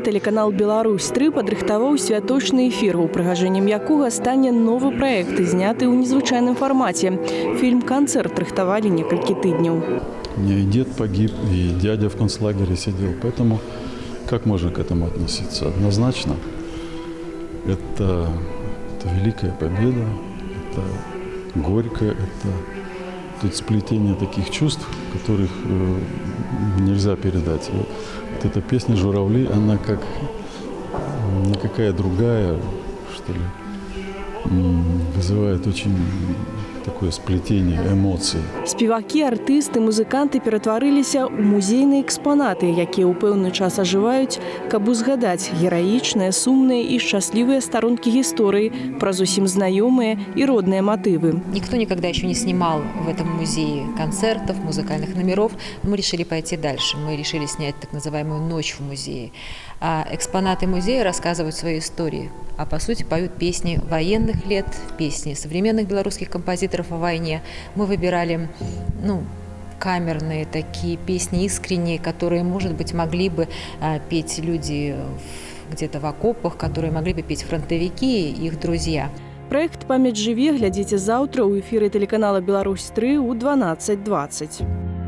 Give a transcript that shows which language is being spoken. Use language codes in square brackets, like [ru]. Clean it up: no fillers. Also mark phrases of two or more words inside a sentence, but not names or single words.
[be] тэлеканал «Беларусь-3» падрыхтаваў святочны эфір, упрыгажэннем якога стане новы праект, зняты ў незвычайным фармаце. Фільм-канцэрт рыхтавалі некалькі тыдняў. [ru] У меня и дед погиб, и дядя в концлагере сидел, поэтому как можно к этому относиться? Однозначно, это великая победа, это горькое, это тут сплетение таких чувств, которых нельзя передать. Вот эта песня «Журавли», она как никакая другая, что ли, вызывает очень такое сплетение эмоций. [be] Спевакі, артысты, музыканты ператварыліся ў музейныя экспанаты, якія ў пэўны час ажываюць, каб узгадаць гераічныя, сумныя і шчаслівыя старонкі гісторыі праз усім знаёмыя і родныя матывы. [ru] Никто никогда еще не снимал в этом музее концертов, музыкальных номеров. Мы решили пойти дальше. Мы решили снять так называемую «Ночь в музее». А экспонаты музея рассказывают свои истории, а по сути поют песни военных лет, песни современных белорусских композиторов о войне. Мы выбирали, камерные такие песни, искренние, которые, может быть, могли бы петь люди где-то в окопах, которые могли бы петь фронтовики и их друзья. [be] Проект «Памяць жыве» глядзіце заўтра ў эфіры тэлеканала «Беларусь-3» у 12:20.